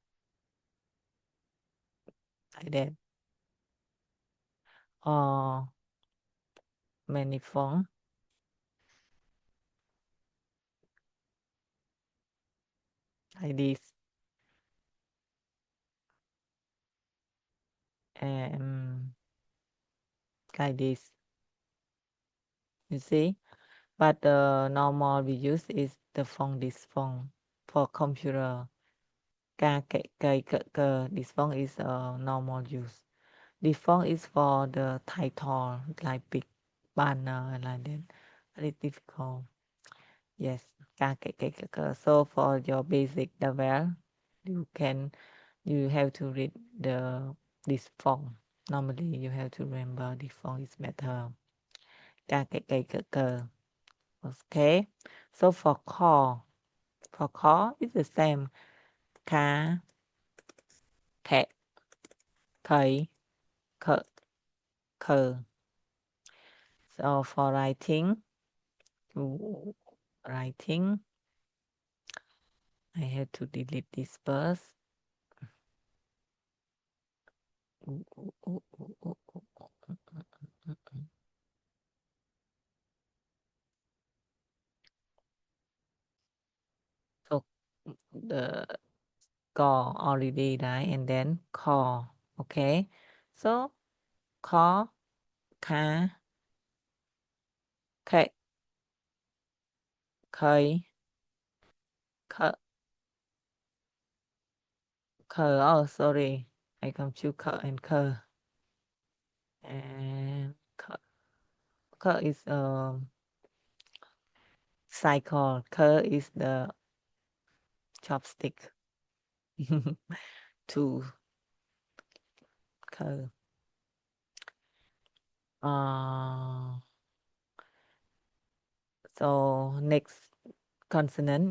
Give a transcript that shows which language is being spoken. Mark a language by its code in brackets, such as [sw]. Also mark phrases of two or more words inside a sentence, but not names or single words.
[en] like that or many phong like this and like this you see but the normal we use is the phong this phong for computer ការកែកែកក this font is normal use this font is for the title like big banner like that very difficult yes ការកែ កែកក so for your basic level you can you have to read the this font normally you have to remember this font is better ការកែកែកក okay so for call it's the same ខាខែខៃខខ so for writing writing I have to delete this first so the call already right and then call okay so call ខាខែ ខៃខខ oh sorry I confuse k and k and k is cycle k is the chopstick to k so next consonant